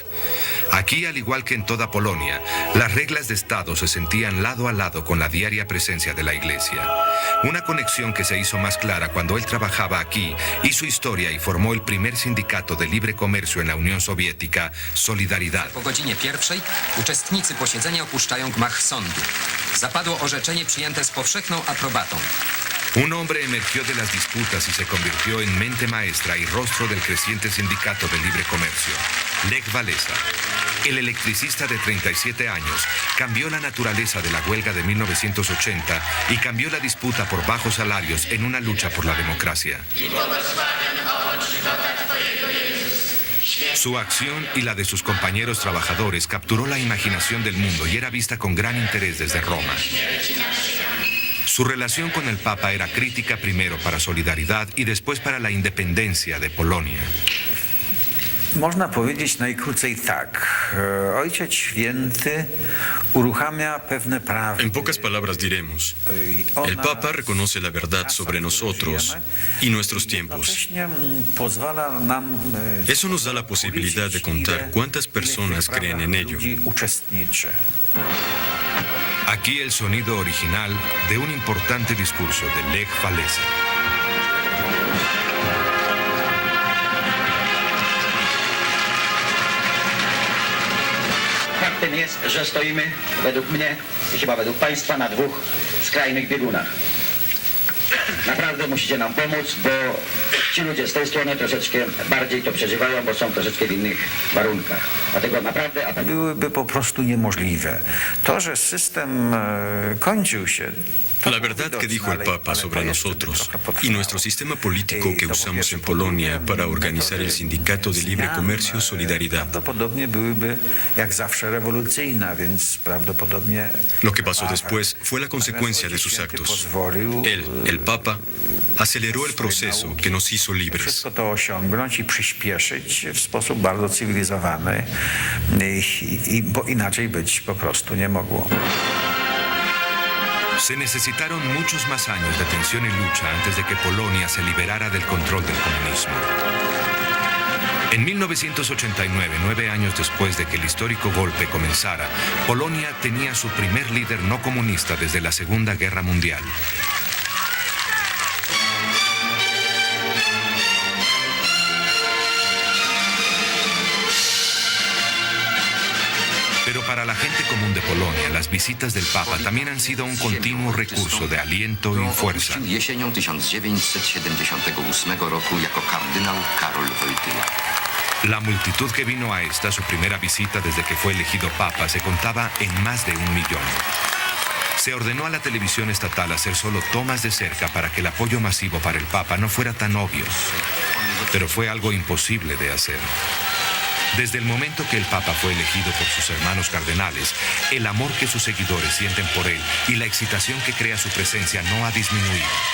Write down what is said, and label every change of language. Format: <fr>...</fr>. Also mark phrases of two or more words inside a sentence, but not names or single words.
<es>Aquí, al igual que en toda Polonia, las reglas de Estado se sentían lado a lado con la diaria presencia de la Iglesia. Una conexión que se hizo más clara cuando él trabajaba aquí, hizo historia y formó el primer sindicato de libre comercio en la Unión Soviética, Solidaridad.</es> <pl>Po godzinie 1:00 uczestnicy posiedzenia opuszczają gmach sądu. Zapadło orzeczenie przyjęte z powszechną aprobatą.</pl> <es>Un hombre emergió de las disputas y se convirtió en mente maestra y rostro del creciente sindicato de libre comercio, Lech Walesa. El electricista de 37 años cambió la naturaleza de la huelga de 1980 y cambió la disputa por bajos salarios en una lucha por la democracia. Su acción y la de sus compañeros trabajadores capturó la imaginación del mundo y era vista con gran interés desde Roma. Su relación con el Papa era crítica primero para Solidaridad y después para la independencia de Polonia.</es> <pl>Można powiedzieć najkrócej tak. Ojciec Święty uruchamia pewne prawa.</pl> <es>En pocas palabras diremos, el Papa reconoce la verdad sobre nosotros y nuestros tiempos. Eso nos da la posibilidad de contar cuántas personas creen en ello. Aquí el sonido original de un importante discurso de Lech Walesa.</es> <pl>Faktem jest, że stoimy według mnie i chyba według Państwa na dwóch skrajnych biegunach. Naprawdę musicie nam pomóc, bo ci ludzie z tej strony troszeczkę bardziej to przeżywają, bo są troszeczkę w innych warunkach. Dlatego naprawdę... Byłyby po prostu niemożliwe. To, że system kończył się...</pl> <es>La verdad que dijo el Papa sobre nosotros y nuestro sistema político que usamos en Polonia para organizar el Sindicato de Libre Comercio Solidaridad. Lo que pasó después fue la consecuencia de sus actos. Él, el Papa, aceleró el proceso que nos hizo libres.</es> <pl>Wszystko to osiągnąć i przyspieszyć w sposób bardzo cywilizowany, bo inaczej być po prostu nie mogło.</pl> <es>Se necesitaron muchos más años de tensión y lucha antes de que Polonia se liberara del control del comunismo. En 1989, 9 años después de que el histórico golpe comenzara, Polonia tenía su primer líder no comunista desde la Segunda Guerra Mundial. Pero para la gente común de Polonia, las visitas del Papa también han sido un continuo recurso de aliento y fuerza.</es> <pl>Jesienią 1978 roku jako kardynał Karol Wojtyła.</pl> <es>La multitud que vino a esta, su primera visita desde que fue elegido Papa, se contaba en más de 1 millón. Se ordenó a la televisión estatal hacer solo tomas de cerca para que el apoyo masivo para el Papa no fuera tan obvio. Pero fue algo imposible de hacer. Desde el momento que el Papa fue elegido por sus hermanos cardenales, el amor que sus seguidores sienten por él y la excitación que crea su presencia no ha disminuido.</es>